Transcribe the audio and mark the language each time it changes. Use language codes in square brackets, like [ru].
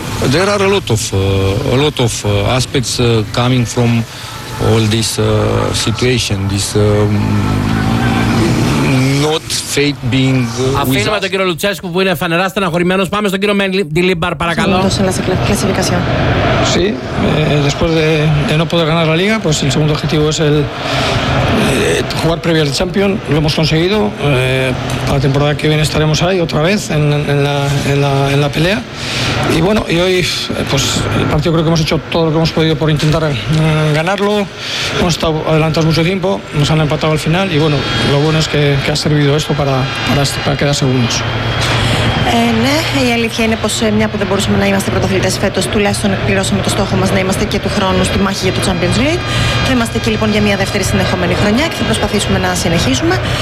[en] There are a lot of aspects coming from all this situation, this not fate being with [el] us. Αφήνουμε τον κύριο Λουτσέσκου που είναι φανερά στεναχωρημένος. Πάμε στον κύριο Ντιλίμπαρ, παρακαλώ. [es] Sí, después de no poder ganar la Liga, pues el segundo objetivo es el jugar previa al Champions. Lo hemos conseguido. Para la temporada que viene estaremos ahí otra vez en la pelea. Y bueno, y hoy, pues el partido creo que hemos hecho todo lo que hemos podido por intentar ganarlo. Hemos estado adelantados mucho tiempo, nos han empatado al final. Y bueno, lo bueno es que ha servido esto para quedar segundos. [el] Ναι, η αλήθεια είναι πως μια που δεν μπορούσαμε να είμαστε πρωτοαθλητές φέτος, τουλάχιστον εκπληρώσαμε το στόχο μας να είμαστε και του χρόνου στη μάχη για το Champions League. Θα είμαστε και λοιπόν για μια δεύτερη συνεχόμενη χρονιά και θα προσπαθήσουμε να συνεχίσουμε.